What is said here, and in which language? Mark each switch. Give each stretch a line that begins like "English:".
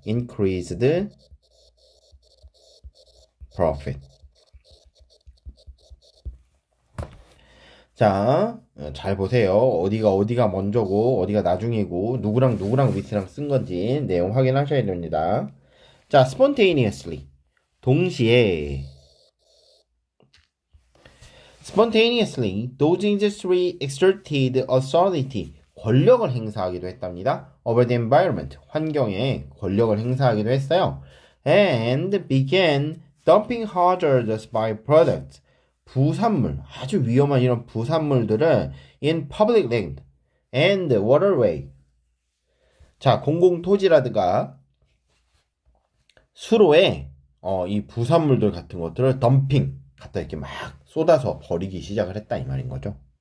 English: increased profit.
Korean: 자, 잘 보세요. 어디가 먼저고 어디가 나중이고 누구랑 with랑 쓴 건지 내용 확인하셔야 됩니다. 자,
English: spontaneously
Korean: 동시에
English: spontaneously those industry exerted authority
Korean: 권력을 행사하기도 했답니다.
English: over the environment
Korean: 환경에 권력을 행사하기도 했어요.
English: and began dumping hazardous byproducts
Korean: 부산물 아주 위험한 이런 부산물들을
English: in public land and waterway
Korean: 자 공공토지라든가 수로에 이 부산물들 같은 것들을 덤핑 갖다 이렇게 막 쏟아서 버리기 시작을 했다 이 말인 거죠.